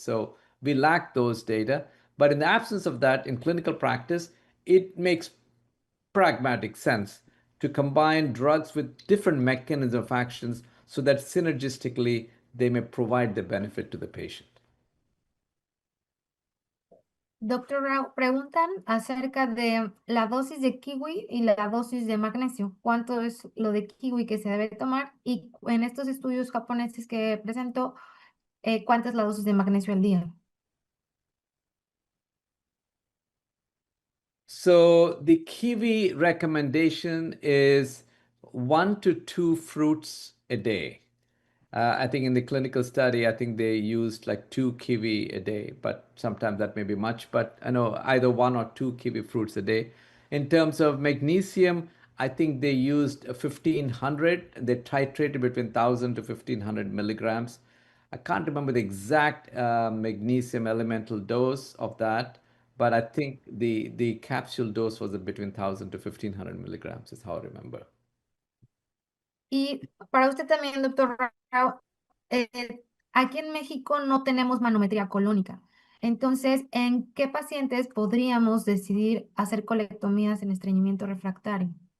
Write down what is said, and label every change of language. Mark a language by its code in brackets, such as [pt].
[en] So we lack those data. But in the absence of that, in clinical practice, it makes pragmatic sense to combine drugs with different mechanisms of actions so that synergistically they may provide the benefit to the patient. [es] Doctor Rao, preguntan acerca de la dosis de kiwi y la dosis de magnesio. ¿Cuánto es lo de kiwi que se debe tomar? Y en estos estudios japoneses que presentó, ¿cuánta es la dosis de magnesio al día? [en] So the kiwi recommendation is 1 to 2 fruits a day. I think in the clinical study, I think they used like 2 kiwi a day, but sometimes that may be much. But I know either 1 or 2 kiwi fruits a day. In terms of magnesium, I think they used 1500. They titrated between 1000 to 1500 milligrams. I can't remember the exact magnesium elemental dose of that, but I think the capsule dose was between 1000 to 1500 milligrams, is how I remember. [es] Y para usted también, doctor Rao, aquí en México no tenemos manometría colónica. Entonces, ¿en qué pacientes podríamos decidir hacer colectomías en estreñimiento refractario?